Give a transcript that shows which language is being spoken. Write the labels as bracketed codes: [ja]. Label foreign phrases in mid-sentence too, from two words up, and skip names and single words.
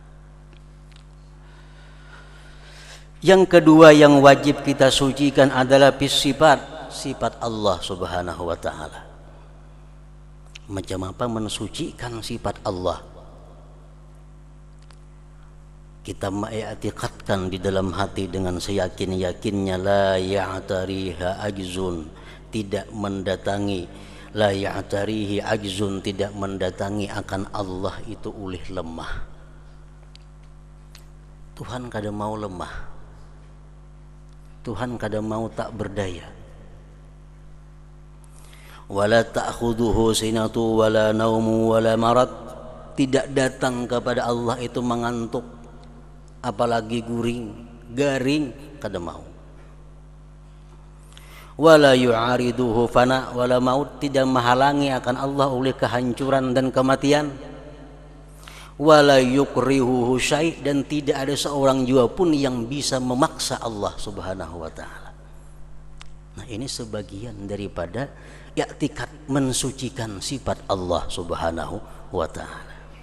[id] Yang kedua yang wajib kita sucikan adalah sifat Allah [ar] سبحانه وتعالى. [id] Macam apa mensucikan sifat Allah? Kita mengiktikadkan di dalam hati dengan seyakin-yakinnya, [ar] لا يعتريه عجز, [id] tidak mendatangi, [ar] لا يعتريه عجز, [id] tidak mendatangi akan Allah itu oleh lemah. Tuhan kada mau lemah. Tuhan kada mau tak berdaya. [ar] ولا تأخذه سنة ولا نوم ولا مرض, [id] tidak datang kepada Allah itu mengantuk, apalagi garing kada mau. [ar] ولا يعارضه فناء ولا موت, [id] tidak menghalangi akan Allah oleh kehancuran dan kematian. [ar] ولا يكرهه شيء', [id] dan tidak ada seorang jua pun yang bisa memaksa Allah [ar] سبحانه وتعالى. [id] Nah, ini sebagian daripada i'tikad mensucikan sifat Allah [ar] سبحانه وتعالى.